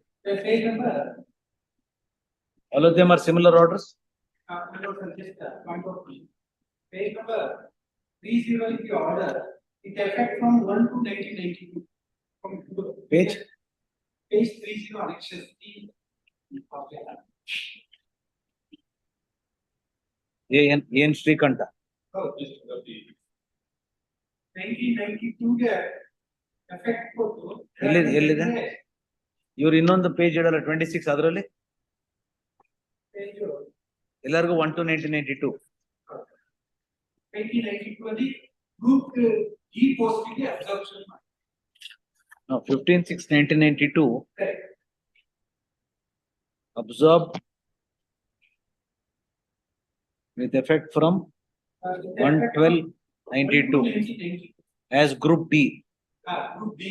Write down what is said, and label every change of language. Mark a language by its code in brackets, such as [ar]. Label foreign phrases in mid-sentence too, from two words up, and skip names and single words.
[en] The page number, all of them are similar orders? point of view. Page number 30 is the order. It effect from 1/2/1992. Page? Page 30 annexes D. [kn] ಏನ್ ಶ್ರೀಕಂಠ? 1992 ಗೆ effect ಕೊಟ್ಟು ಎಲ್ಲಿದೆ? ಇವ್ರು ಇನ್ನೊಂದು ಪೇಜ್ ಇಡಲ್ಲ 26 ಅದರಲ್ಲಿ [en] page [kn] ಎಲ್ಲರಿಗೂ 1/2/1992. 1992 ಅಲ್ಲಿ [en] group E post [kn] ಗೆ absorption ಮಾಡಿ. [en] No, 15/6/1992 Correct. absorbed with effect from 1/12/92 as group D. Group D.